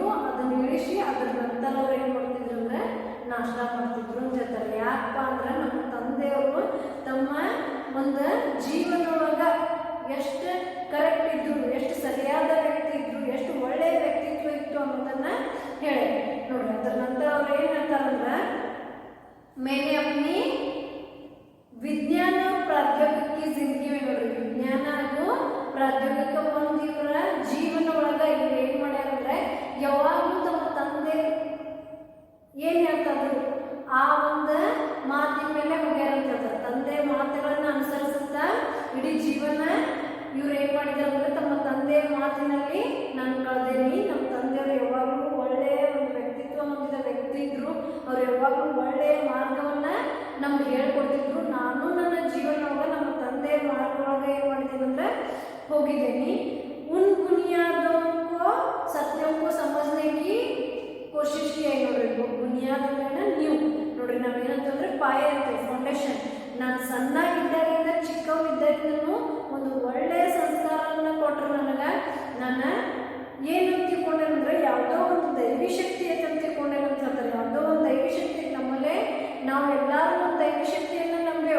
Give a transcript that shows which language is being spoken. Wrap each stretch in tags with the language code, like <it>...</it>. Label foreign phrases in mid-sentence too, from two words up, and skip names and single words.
<kn>ಅದನ್ನ ಇಳಿಸಿ ಅದ್ರ ನಂತರ ಅವ್ರು ಏನು ಮಾಡ್ತಿದ್ರು ಅಂದ್ರೆ ನಾಷ್ಟ ಮಾಡ್ತಿದ್ರು ಅಂತ ಹೇಳ್ತಾರೆ। ಯಾಕಪ್ಪ ಅಂದ್ರೆ ನಮ್ಮ ತಂದೆಯವರು ತಮ್ಮ ಒಂದು ಜೀವನದೊಳಗ ಎಷ್ಟು ಕರೆಕ್ಟ್ ಇದ್ರು, ಎಷ್ಟು ಸರಿಯಾದ ವ್ಯಕ್ತಿ ಇದ್ರು, ಎಷ್ಟು ಒಳ್ಳೆಯ ವ್ಯಕ್ತಿತ್ವ ಇತ್ತು ಅನ್ನೋದನ್ನ ಹೇಳಿ ನೋಡಿ। ಅದ್ರ ನಂತರ ಅವ್ರು ಏನು ಹೇಳ್ತಾರಂದ್ರೆ,</kn> <hi>मैंने अपनी विज्ञान और प्रौद्योगिकी जिंदगी में</hi> <kn>ನೋಡಿ ವಿಜ್ಞಾನ ಹಾಗೂ ಪ್ರೌದ್ಯೋಗಿಕ ಒಂದು ಇವರ ಜೀವನ ಒಳಗ ಇವ್ರು ಏನು ಮಾಡ್ಯಾರಂದ್ರೆ ಯಾವಾಗಲೂ ತಮ್ಮ ತಂದೆ ಏನು ಹೇಳ್ತಾದ್ರು ಆ ಒಂದು ಮಾತಿನ ಮೇಲೆ ಹೋಗ್ಯಾರ ಅಂತ ಹೇಳ್ತಾರೆ. ತಂದೆ ಮಾತುಗಳನ್ನ ಅನುಸರಿಸುತ್ತಾ ಇಡೀ ಜೀವನ ಇವ್ರು ಏನ್ ಮಾಡಿದಾರೆ ಅಂದ್ರೆ ತಮ್ಮ ತಂದೆಯ ಮಾತಿನಲ್ಲಿ ನಾನು ಕಳೆದೇನಿ. ನಮ್ಮ ತಂದೆಯವರು ಯಾವಾಗಲೂ ಒಳ್ಳೆಯ ಒಂದು ವ್ಯಕ್ತಿತ್ವ ಹೊಂದಿದ ವ್ಯಕ್ತಿ ಇದ್ರು. ಅವ್ರು ಯಾವಾಗಲೂ ಒಳ್ಳೆಯ ಮಾರ್ಗವನ್ನ ನಮ್ಗೆ ಹೇಳ್ಕೊಡ್ತಿದ್ರು. ನಾನು ನನ್ನ ಜೀವನವಾಗ ನಮ್ಮ ತಂದೆಯ ಮಾರ್ಗದೊಳಗೆ ಏನ್ ಮಾಡಿದ್ದೀನಿ ಅಂದ್ರೆ ಹೋಗಿದ್ದೀನಿ.</kn> <hi>उन बुनियादों को सत्यों को समझने की कोशिश की है नोड्री.</hi> <kn>बुनियाद ಅಂದ್ರೆ ನ್ಯೂ ನೋಡ್ರಿ, ನಾವೇನಂತಂದ್ರೆ ಪಾಯ ಅಂತ ಫೌಂಡೇಶನ್. ನಾನು ಸಣ್ಣಾಗಿದ್ದಾಗಿಂದ ಚಿಕ್ಕವಿದ್ದಾಗಿಂದನೂ ಒಂದು ಒಳ್ಳೆಯ ಸಂಸ್ಕಾರವನ್ನು ಕೊಟ್ಟರು ನನಗೆ. ನಾನು ಏನು ತಿಳ್ಕೊಂಡೆ ಅಂದರೆ ಯಾವುದೋ ಒಂದು ದೈವಿ ಶಕ್ತಿ ಅಂತ ತಿಳ್ಕೊಂಡೆ ಅಂತ ಹೇಳ್ತಾರೆ. ಯಾವುದೋ ಒಂದು ದೈವಿ ಶಕ್ತಿ ನಮ್ಮಲ್ಲೇ ನಾವು ಎಲ್ಲರೂ ಒಂದು ದೈವಿ ಶಕ್ತಿಯನ್ನು ನಂಬೇವು.</kn>